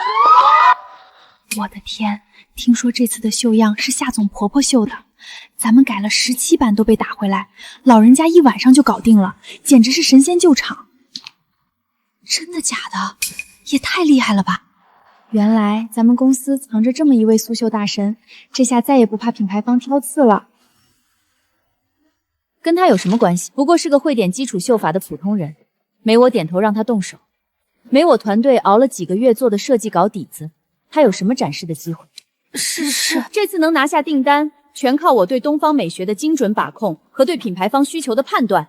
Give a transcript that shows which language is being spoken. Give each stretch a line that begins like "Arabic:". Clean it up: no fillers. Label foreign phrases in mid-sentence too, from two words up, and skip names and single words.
Chinese: 我的天，聽說這次的繡樣是夏總婆婆繡的，咱們改了17版都被打回來，老人家1晚上就搞定了，簡直是神仙救場。真的假的？也太厲害了吧！原来咱們公司藏着這麼一位蘇繡大神，這下再也不怕品牌方挑刺了。跟他有什麼關係？不過是個會點基礎繡法的普通人，沒我點頭讓他動手，沒我團隊熬了幾個月做的設計稿底子，他有什麼展示的機會？是，這次能拿下訂單，全靠我對東方美學的精準把控和對品牌方需求的判斷。